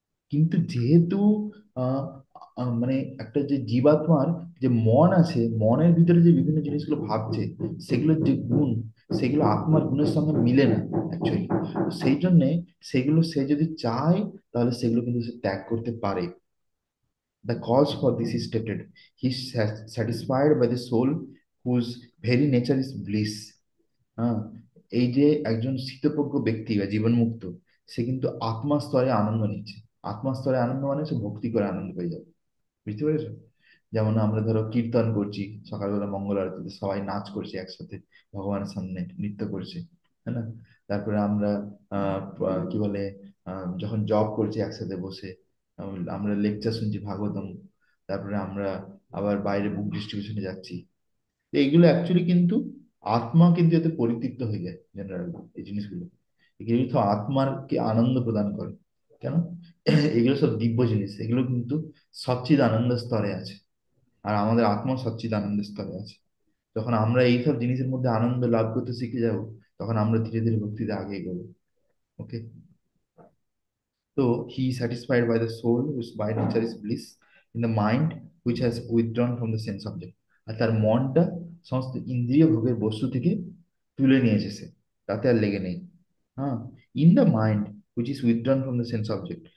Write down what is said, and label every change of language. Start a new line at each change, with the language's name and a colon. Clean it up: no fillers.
Bangla: কিন্তু যেহেতু আহ মানে একটা যে জীবাত্মার যে মন আছে, মনের ভিতরে যে বিভিন্ন জিনিসগুলো ভাবছে, সেগুলোর যে গুণ, সেগুলো আত্মার গুণের সঙ্গে মিলে না অ্যাকচুয়ালি। তো সেই জন্যে সেগুলো সে যদি চায় তাহলে সেগুলো কিন্তু সে ত্যাগ করতে পারে।
English: The cause for this is stated. He is satisfied by the soul whose very nature is bliss।
Bangla: হ্যাঁ, এই যে একজন স্থিতপ্রজ্ঞ ব্যক্তি বা জীবনমুক্ত, সে কিন্তু আত্মা স্তরে আনন্দ নিচ্ছে। আত্মা স্তরে আনন্দ মানে সে ভক্তি করে আনন্দ পেয়ে যাবে। বুঝতে পেরেছো? যেমন আমরা ধরো কীর্তন করছি, সকালবেলা মঙ্গল আরতিতে সবাই নাচ করছি একসাথে, ভগবানের সামনে নৃত্য করছি, তাই না? তারপরে আমরা কি বলে, যখন জব করছি একসাথে বসে, আমরা লেকচার শুনছি ভাগবতম, তারপরে আমরা আবার বাইরে বুক ডিস্ট্রিবিউশনে যাচ্ছি। তো এইগুলো অ্যাকচুয়ালি কিন্তু আত্মা কিন্তু এতে পরিতৃপ্ত হয়ে যায় জেনারেল, এই জিনিসগুলো, এগুলো তো আত্মারকে আনন্দ প্রদান করে। কেন? এগুলো সব দিব্য জিনিস, এগুলো কিন্তু সচ্চিদ আনন্দ স্তরে আছে, আর আমাদের আত্মা সচ্চিদ আনন্দ স্তরে আছে। যখন আমরা এইসব জিনিসের মধ্যে আনন্দ লাভ করতে শিখে যাব, তখন আমরা ধীরে ধীরে ভক্তিতে আগে এগোবো। ওকে।
English: So he is satisfied by the soul whose by nature is bliss, in the mind which has withdrawn from the sense object.
Bangla: আর তার মনটা সমস্ত ইন্দ্রিয় ভোগের বস্তু থেকে তুলে নিয়ে এসেছে, তাতে আর লেগে নেই।
English: হ্যাঁ, in the mind which is withdrawn from the sense object.